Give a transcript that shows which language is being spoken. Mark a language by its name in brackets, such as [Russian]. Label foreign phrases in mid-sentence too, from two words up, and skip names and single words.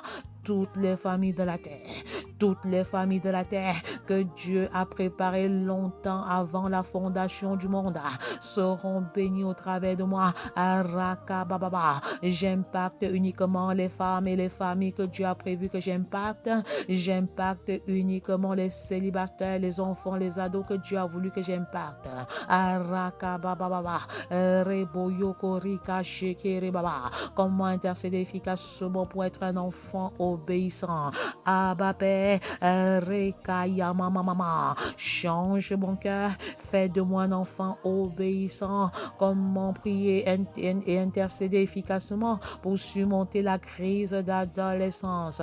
[French] Toutes les familles de la terre, toutes les familles de la terre que Dieu a préparées longtemps avant la fondation du monde seront bénies au travers de moi. Arakabababa. J'impacte uniquement les femmes et les familles que Dieu a prévu que j'impacte. J'impacte uniquement les célibataires, les enfants, les ados que Dieu a voulu que j'impacte. Arakabababa. Reboyokorika shekerebaba. Comment intercéder efficacement pour être un enfant obéissant? Abba Père, Rekaya Mama, change mon cœur, fais de moi un enfant obéissant. Comment prier et intercéder efficacement pour surmonter la crise d'adolescence?